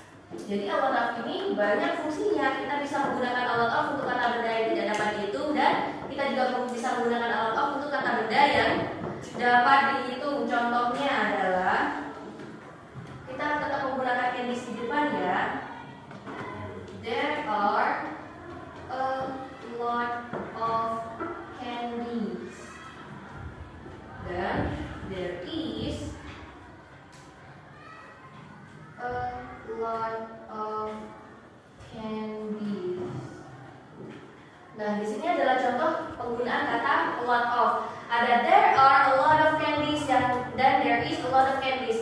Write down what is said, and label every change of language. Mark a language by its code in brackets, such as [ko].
[id] Jadi a lot of ini banyak fungsinya. Kita bisa menggunakan a lot of untuk kata benda yang tidak dapat dihitung, dan kita juga bisa menggunakan a lot of untuk kata benda yang dapat dihitung. Contohnya adalah kita tetap menggunakan candies di depan ya. [en] There are a lot of candies. [id] Dan [en] there is a lot of candies. [id] Nah, di sini adalah contoh penggunaan kata a lot of. Ada [en] there are a lot of candies [id] dan [en] there is a lot of candies.